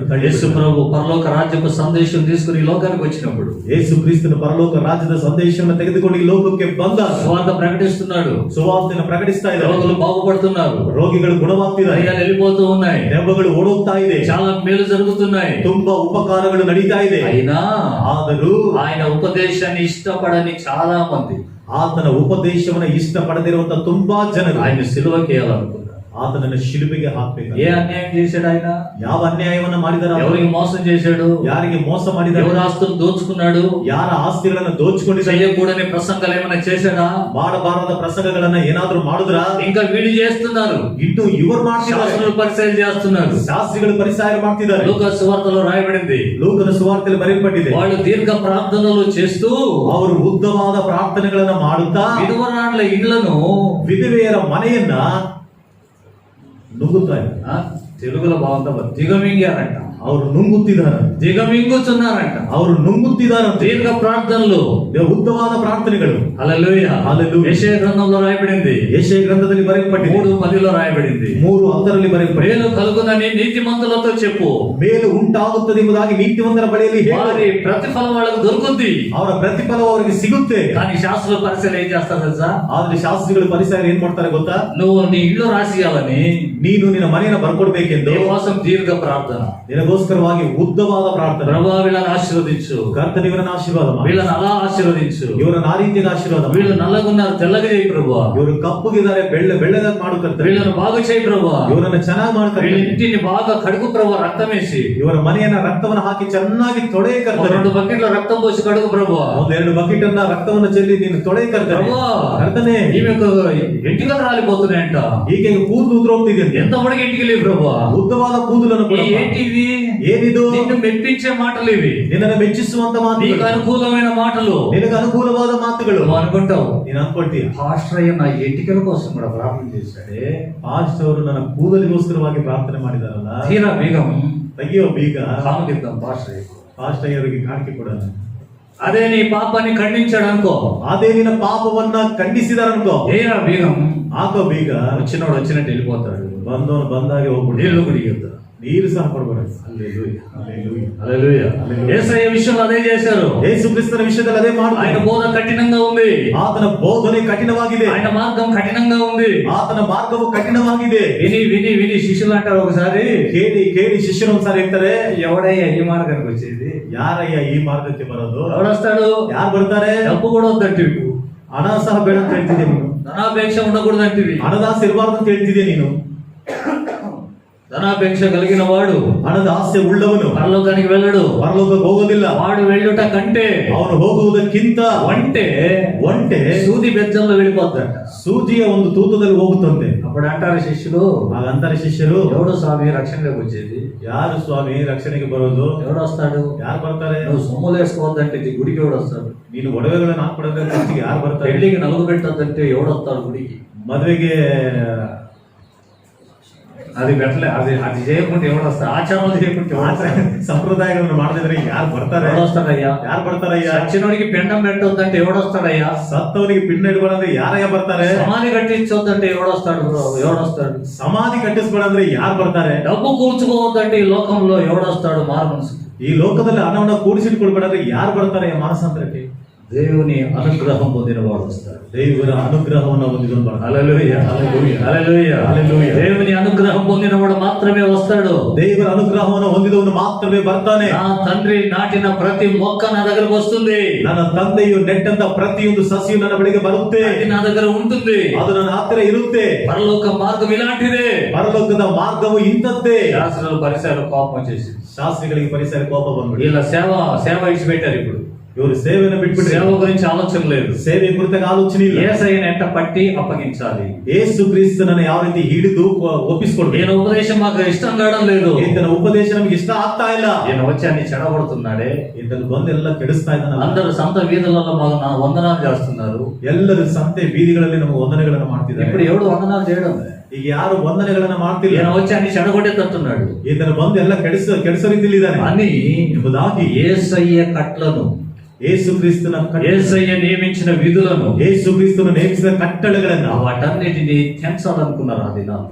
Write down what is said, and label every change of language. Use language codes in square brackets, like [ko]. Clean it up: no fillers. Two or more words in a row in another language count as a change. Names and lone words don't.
[te] యేసు ప్రభు పరలోక రాజ్యపు సందేశం తీసుకుని ఈ లోకానికి వచ్చినప్పుడు [kn] ಯೇಸು ಕ್ರಿಸ್ತನ ಪರಲೋಕ ರಾಜ್ಯದ ಸಂದೇಶವನ್ನು ತೆಗೆದುಕೊಂಡು ಈ ಲೋಕಕ್ಕೆ ಬಂದ [te] సువార్త ప్రకటిస్తున్నాడు, [kn] ಸುವಾರ್ತೆಯನ್ನು ಪ್ರಕಟಿಸ್ತಾ ಇದ್ದಾರೆ. [te] రోగులు బాగుపడుతున్నారు, [kn] ರೋಗಿಗಳು ಗುಣವಾಗ್ತಿದ್ದಾರೆ, [te] దయ్యాలు వెళ్ళిపోతూ ఉన్నాయి, [kn] ದೆವ್ವಗಳು ಓಡೋಗ್ತಾ ಇದೆ, [te] చాలా మేలు జరుగుతున్నాయి. [kn] ತುಂಬಾ ಉಪಕಾರಗಳು ನಡೀತಾ ಇದೆ. [te] అయినా [kn] ಆದರೂ [te] ఆయన ఉపదేశాన్ని ఇష్టపడని చాలా మంది, [kn] ಆತನ ಉಪದೇಶವನ್ನ ಇಷ್ಟಪಡದಿರುವಂತ ತುಂಬಾ ಜನರು [te] ఆయన సిలువకేయాలనుకున్నారు. [kn] ಆತನನ್ನ ಶಿಲುಬೆಗೆ ಹಾಕ್ಬೇಕು. [te] ఏ అన్యాయం చేశాడు ఆయన? [kn] ಯಾವ ಅನ್ಯಾಯವನ್ನ ಮಾಡಿದಾರ? [te] ఎవరికి మోసం చేశాడు? [kn] ಯಾರಿಗೆ ಮೋಸ ಮಾಡಿದಾರೆ? [te] ఎవరి ఆస్తులు దోచుకున్నాడు? [kn] ಯಾರ ಆಸ್ತಿಗಳನ್ನ ದೋಚಿಕೊಂಡಿದ್ದಾರೆ? [te] చెయ్యకూడని ప్రసంగాలు ఏమైనా చేశాడా? [kn] ಮಾಡಬಾರದ ಪ್ರಸಂಗಗಳನ್ನ ಏನಾದ್ರೂ ಮಾಡಿದ್ರ? [te] ఇంకా వీళ్ళు చేస్తున్నారు, [kn] ಇನ್ನು ಇವರು ಮಾಡ್ತಿದ್ದಾರೆ, [te] శాస్త్రులు పరిచయం చేస్తున్నారు. [kn] ಶಾಸ್ತ್ರಿಗಳು ಪರಿಸಾಯ ಮಾಡ್ತಿದ್ದಾರೆ. [te] లూకా సువార్తలో రాయబడింది, [kn] ಲೋಕನ ಸುವಾರ್ತೆಯಲ್ಲಿ ಬರೆಯಲ್ಪಟ್ಟಿದೆ, [te] వాళ్ళు దీర్ఘ ప్రార్థనలు చేస్తూ [kn] ಅವರು ಉದ್ದವಾದ ಪ್ರಾರ್ಥನೆಗಳನ್ನ ಮಾಡುತ್ತಾ [te] విధవరాండ్ల ఇళ్లను, [kn] ವಿಧವೆಯರ ಮನೆಯನ್ನ ನುಗ್ಗುತ್ತಾರೆ. [te] తెలుగులో బాగుందా, దిగమింగారంట. [kn] ಅವರು ನುಂಗುತ್ತಿದ್ದಾರೆ, [te] దిగమింగుతున్నారంట. [kn] ಅವರು ನುಂಗುತ್ತಿದ್ದಾರಂತೆ. [te] దీర్ఘ ప్రార్థనలు, [kn] ಉದ್ದವಾದ ಪ್ರಾರ್ಥನೆಗಳು. [te] హల్లెలూయా. హల్లెలూయా. యెషయా గ్రంథంలో రాయబడింది, [kn] ಯೆಶಯ గ్రంథದಲ್ಲಿ ಬರೆಯಲ್ಪಟ್ಟಿದೆ, [te] 3:10లో రాయబడింది, [kn] 3:10 ಬರೆಯಲ್ಪಟ್ಟಿದೆ. [te] మేలు కలుగునని నీతిమంతులతో చెప్పు, [kn] ಮೇಲು ಉಂಟಾಗುತ್ತದೆ ಎಂಬುದಾಗಿ ನೀತಿವಂತರ ಬಳಿಯಲ್ಲಿ ಹೇಳು. [te] వారి ప్రతిఫలం వాళ్ళకు దొరుకుద్ది. [kn] ಅವರ ಪ್ರತಿಫಲ ಅವರಿಗೆ ಸಿಗುತ್ತೆ. [te] కానీ శాస్త్రుల పరిశీలన ఏం చేస్తారు తెలుసా? [kn] ಆದ್ರೆ ಶಾಸ್ತ್ರಿಗಳು ಪರಿಸರ ಏನ್ ಮಾಡ್ತಾರೆ ಗೊತ್ತಾ? [te] నువ్వు నీ ఇల్లు రాసియాలని [kn] ನೀನು ನಿನ್ನ ಮನೆಯನ್ನು ಬರ್ಕೊಡ್ಬೇಕೆಂದು [te] నీ కోసం దీర్ఘ ప్రార్థన, [kn] ನಿನಗೋಸ್ಕರವಾಗಿ ಉದ್ದವಾದ ಪ್ರಾರ್ಥನೆ. [te] ప్రభా వీళ్ళని ఆశీర్వదించు, [kn] ಕರ್ತನ ಇವರನ್ನ ಆಶೀರ್ವಾದ ಮಾಡು, [te] వీళ్ళని అలా ఆశీర్వదించు, [kn] ಇವರನ್ನ ಆ ರೀತಿಯಾಗಿ ಆಶೀರ್ವಾದ ಮಾಡು. [te] వీళ్ళు నల్లగున్నారు తెల్లగా చేయి ప్రభా, [kn] ಇವರು ಕಪ್ಪುಗಿದ್ದಾರೆ ಬೆಳ್ಳಗಾಗಿ ಮಾಡು ಕರ್ತನೆ. [te] వీళ్ళని బాగు చేయి ప్రభా, [kn] ಇವರನ್ನ ಚೆನ್ನಾಗಿ ಮಾಡು [te] వీళ్ళ [kn] ಕರ್ತನೆ. [te] ఇంటిని బాగా కడుగు ప్రభా, రక్తం వేసి [kn] ಇವರ ಮನೆಯನ್ನ ರಕ್ತವನ್ನು ಹಾಕಿ ಚೆನ್ನಾಗಿ ತೊಳೆಯ ಕರ್ತನೆ. [te] 2 బకెట్ల రక్తం పోసి కడుగు ప్రభా. [kn] 1-2 ಬಕೆಟ್ ಅನ್ನ ರಕ್ತವನ್ನು ಚೆಲ್ಲಿ ನೀನು ತೊಳೆಯ ಕರ್ತನೆ. [te] ప్రభా, [kn] ಕರ್ತನೆ, [te] ఈమెకు ఎంటికలు రాలిపోతున్నాయంట, [kn] ಹೀಗೆ ಕೂದಲು ಉದುರೋಗ್ತಿದೆ ಅಂತ. [te] ఎంత పొడిగి ఎంటికలు ఇవి ప్రభా, [kn] ಉದ್ದವಾದ ಕೂದಲನ್ನು ಕೊಡು. [te] ఏంటివి? [kn] ಏನಿದು? [te] నిన్ను మెప్పించే మాటలు ఇవి, [kn] ನಿನ್ನನ್ನು ಮೆಚ್ಚಿಸುವಂತ [te] నీకు [kn] ಮಾತುಗಳು, [te] అనుకూలమైన మాటలు. [kn] ನಿನಗೆ ಅನುಕೂಲವಾದ ಮಾತುಗಳು. [te] నువ్వు అనుకుంటావు, [kn] ನೀನು ಅನ್ಕೊಳ್ತೀಯ, [te] పాస్టర్ అయ్య నా ఎంటికల కోసం కూడా ప్రార్థన చేశాడే, [kn] ಪಾಸ್ಟ್ ಅವರು ನನ್ನ ಕೂದಲಿಗೋಸ್ಕರವಾಗಿ ಪ್ರಾರ್ಥನೆ ಮಾಡಿದಾರಲ್ಲ, [te] తీరా బీగం [kn] ತೆಗಿಯೋ ಬೀಗ [te] కానుకిద్దాం పాస్టర్ అయ్యకు. [kn] ಪಾಸ್ಟ್ ಅಯ್ಯವರಿಗೆ ಕಾಣಿಕೆ ಕೊಡಲ್ಲ. [te] అదే నీ పాపాన్ని ఖండించాడు అనుకో, [kn] ಅದೇ ನಿನ್ನ ಪಾಪವನ್ನ ಖಂಡಿಸಿದಾರನ್ಕೋ, [te] ఏరా బీగం, [kn] ಹಾಕೋ ಬೀಗ. [te] వచ్చినోడు వచ్చినట్టు వెళ్ళిపోతాడు, [kn] ಬಂದವನು ಬಂದಾಗೆ ಹೋಗ್ಬಿಡು. [te] నీళ్లు కుడిగిద్దాం. [kn] ನೀರು ಸಹ ಕೊಡಬಾರದು. [te] హల్లెలూయా. యేసయ్య విషయంలో అదే చేశారు. [kn] ಯೇಸು ಕ್ರಿಸ್ತನ ವಿಷಯದಲ್ಲಿ ಅದೇ [te] ఆయన [kn] ಮಾಡುತ್ತಾರೆ. [te] బోధ కఠినంగా ఉంది, [kn] ಆತನ ಬೋಧನೆ ಕಠಿಣವಾಗಿದೆ, [te] ఆయన మార్గం కఠినంగా ఉంది. [kn] ಆತನ ಮಾರ್ಗವು ಕಠಿಣವಾಗಿದೆ. [te] విని విని విని శిష్యులు అంటారు ఒకసారి, [kn] ಕೇಳಿ ಕೇಳಿ ಶಿಷ್ಯರು ಒಂದ್ಸಾರಿ ಹೇಳ್ತಾರೆ, [te] ఎవడయ్యా ఈ మార్గానికి వచ్చేది, [kn] ಯಾರಯ್ಯ ಈ ಮಾರ್ಗಕ್ಕೆ ಬರೋದು? [te] ఎవడొస్తాడు? [kn] ಯಾರು ಬರ್ತಾರೆ? [te] డబ్బు కూడా వద్దంటివి, [kn] ಹಣ ಸಹ ಬೇಡ ಅಂತ ಹೇಳ್ತಿದ್ದೆ ನೀನು, [te] ధనాపేక్ష ఉండకూడదంటివి. [kn] ಹಣದಾಸೆ ಇರಬಾರ್ದು ಅಂತ ಹೇಳ್ತಿದ್ದೆ ನೀನು. [te] ధనాపేక్ష కలిగిన వాడు [kn] ಹಣದ ಆಸೆ ಉಳ್ಳವನು [te] పరలోకానికి వెళ్ళడు, [kn] ಪರಲೋಕಕ್ಕೆ ಹೋಗೋದಿಲ್ಲ. [te] వాడు వెళ్ళుట కంటే [kn] ಅವನು ಹೋಗುವುದಕ್ಕಿಂತ ಒಂಟೆ ಸೂದಿ [te] బెజ్జంలో వెళ్ళిపోతాడట. [kn] ಸೂಜಿಯ ಒಂದು ತೂತದಲ್ಲಿ ಹೋಗುತ್ತಂತೆ. [te] అప్పుడు అంటారు శిష్యులు, [kn] ಹಾಗಂತಾರೆ ಶಿಷ್ಯರು, [te] ఎవడు స్వామి రక్షణలోకి వచ్చేది, [kn] ಯಾರು ಸ್ವಾಮಿ ರಕ್ಷಣೆಗೆ ಬರೋದು? [te] ఎవడు వస్తాడు? [kn] ಯಾರು ಬರ್ತಾರೆ? [te] నువ్వు సొమ్ములు వేసుకోవద్దంటే ఈ గుడికి ఎవడు వస్తాడు? [kn] ನೀನು ಒಡವೆಗಳನ್ನು ಹಾಕೊಡೋದ್ರೆ ಯಾರು ಬರ್ತಾರೆ? [te] పెళ్లికి నలుగు పెట్టద్దంటే ఎవడు వస్తాడు గుడికి? [kn] ಮದುವೆಗೆ [te] అది పెట్టలే, అది చేయకుంటే ఎవడు వస్తాడు? ఆచారాలు చేయకుంటే ఎవడు వస్తాడు? [kn] ಸಂಪ್ರದಾಯಗಳನ್ನು ಮಾಡದಿದ್ರೆ ಯಾರು ಬರ್ತಾರೆ? [te] ఎవడు వస్తాడయ్యా? [kn] ಯಾರು ಬರ್ತಾರಯ್ಯ? [te] సచ్చినోడికి పిండం పెట్టొద్దంటే ఎవడు వస్తాడయ్యా? [kn] ಸತ್ತವನಿಗೆ ಪಿಂಡ ಇಡಬಾರ್ದ್ರೆ ಯಾರಯ್ಯ ಬರ್ತಾರೆ? [te] సమాధి కట్టించొద్దంటే ఎవడు వస్తాడు? ఎవడు వస్తాడు? [kn] ಸಮಾಧಿ ಕಟ್ಟಿಸ್ಬೇಡಂದ್ರೆ ಯಾರು ಬರ್ತಾರೆ? [te] డబ్బు కూర్చుకోవద్దంటే ఈ లోకంలో ఎవడు వస్తాడు? మారు మనసు. [kn] ಈ ಲೋಕದಲ್ಲಿ ಹಣವನ್ನು ಕೂಡಿಸಿಟ್ಕೊಳ್ಬೇಡಂದ್ರೆ ಯಾರು ಬರ್ತಾರೆ ಮಾನಸಾಂತರಕ್ಕೆ? [te] దేవుని అనుగ్రహం పొందిన వాడు వస్తాడు. [kn] ದೇವರ ಅನುಗ್ರಹವನ್ನು ಹೊಂದಿದವನು [te] హల్లెలూయా, హల్లెలూయా, హల్లెలూయా, హల్లెలూయా. దేవుని అనుగ్రహం పొందినవాడు మాత్రమే వస్తాడు. [kn] ದೇವರ ಅನುಗ್ರಹವನ್ನು ಹೊಂದಿದವನು ಮಾತ್ರವೇ ಬರ್ತಾನೆ. [te] నా తండ్రి నాటిన ప్రతి మొక్క నా దగ్గరకు వస్తుంది, [kn] ನನ್ನ ತಂದೆಯು ನೆಟ್ಟಂತ ಪ್ರತಿಯೊಂದು ಸಸಿಯು ನನ್ನ ಬಳಿಗೆ ಬರುತ್ತೆ, [te] అది నా దగ్గర ఉంటుంది. [kn] ಅದು ನನ್ನ ಹತ್ತಿರ ಇರುತ್ತೆ. [te] పరలోక మార్గం ఇలాంటిదే. [kn] ಪರಲೋಕದ ಮಾರ್ಗವು ಇಂಥದ್ದೇ. [te] శాస్త్రులు పరిసరాలు కోపం వచ్చేసి [kn] ಶಾಸ್ತ್ರಿಗಳಿಗೆ ಪರಿಸರ ಕೋಪ ಬಂದ್ಬಿಡಿ. [te] వీళ్ళ సేవ ఇచ్చిపెట్టారు. ఇప్పుడు [kn] ಇವರು ಸೇವೆಯನ್ನು ಬಿಟ್ಬಿಟ್ಟು [te] సేవ గురించి ఆలోచన లేదు, [kn] ಸೇವೆ ಕುರಿತಾಗ ಆಲೋಚನೆ ಇಲ್ಲ. [te] యేసయ్యను ఎట్ట పట్టి అప్పగించాలి, [kn] ಯೇಸು ಕ್ರಿಸ್ತನನ್ನು ಯಾವ ರೀತಿ ಹಿಡಿದು ಒಪ್ಪಿಸಿಕೊಡ್ಬೇಕು. [te] ఈయన ఉపదేశం మాకు ఇష్టం కావడం లేదు, [kn] ಈತನ ಉಪದೇಶ ನಮಗೆ ಇಷ್ಟ ಆಗ್ತಾ ಇಲ್ಲ. [te] ఈయన వచ్చి అన్ని చెడగొడుతున్నాడే, [kn] ಈತನ ಬಂದೆಲ್ಲ ಕೆಡಿಸ್ತಾ ಇದ್ದಾನಲ್ಲ. [te] అందరూ సంత వీధులలో మాకు నా వందనాలు చేస్తున్నారు. [kn] ಎಲ್ಲರೂ ಸಂತೆ ಬೀದಿಗಳಲ್ಲಿ ನಮಗೆ ವಂದನೆಗಳನ್ನು ಮಾಡ್ತಿದ್ದಾರೆ. [te] ఇప్పుడు ఎవడు వందనాలు చేయడం? [kn] ಈಗ ಯಾರು ವಂದನೆಗಳನ್ನ ಮಾಡ್ತಿಲ್ಲ. [te] ఈయన వచ్చి అన్ని చెడగొట్టేటట్టున్నాడు. [kn] ಈತನ ಬಂದು ಎಲ್ಲ ಕೆಡಿಸೋ ರೀತಿಯಲ್ಲಿ ಇದ್ದಾನೆ [te] అని [kn] ಎಂಬುದಾಗಿ [te] యేసయ్య కట్లను, [kn] ಯೇಸು ಕ್ರಿಸ್ತನ [te] యేసయ్య నియమించిన విధులను, [kn] ಯೇಸು ಕ್ರಿಸ್ತನು ನೇಮಿಸಿದ ಕಟ್ಟಳೆಗಳನ್ನ [te] వాటన్నిటిని తెంచాలనుకున్నారు. ఆ దినాలు